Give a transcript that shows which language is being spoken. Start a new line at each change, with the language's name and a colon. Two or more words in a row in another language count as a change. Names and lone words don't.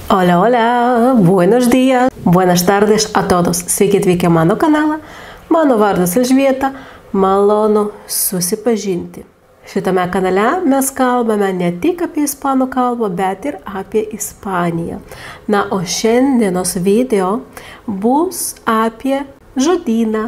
Spanish: Hola, hola, buenos días, buenas tardes a todos.
Lithuanian: Sveiki atvykę mano kanalą. Mano vardas Elžbieta, malonu susipažinti. Šitame kanale mes kalbame ne tik apie ispanų kalbą, bet ir apie Ispaniją. Na, o šiandienos video bus apie žodyną.